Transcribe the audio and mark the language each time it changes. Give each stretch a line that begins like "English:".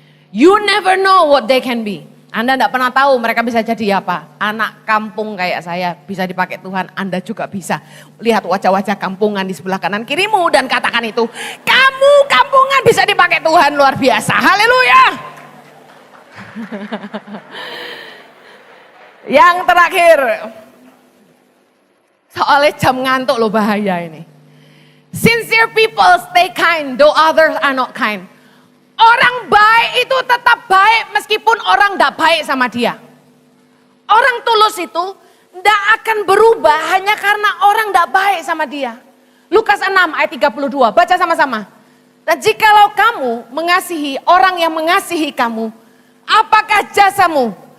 English: You never know what they can be.
Indonesian: Anda tidak pernah tahu mereka bisa jadi apa. Anak kampung kayak saya bisa dipakai Tuhan, Anda juga bisa. Lihat wajah-wajah kampungan di sebelah kanan kirimu dan katakan itu, kamu kampungan bisa dipakai Tuhan, luar biasa. Haleluya. Yang terakhir, soalnya jam ngantuk loh, bahaya ini.
English: Sincere people stay kind, though others are not kind.
Indonesian: Orang baik itu tetap baik meskipun orang tidak baik sama dia. Orang tulus itu Tidak akan berubah hanya karena orang tidak baik sama dia. Lukas 6 ayat 32, baca sama-sama. Dan jikalau kamu mengasihi orang yang mengasihi kamu, apakah jasamu?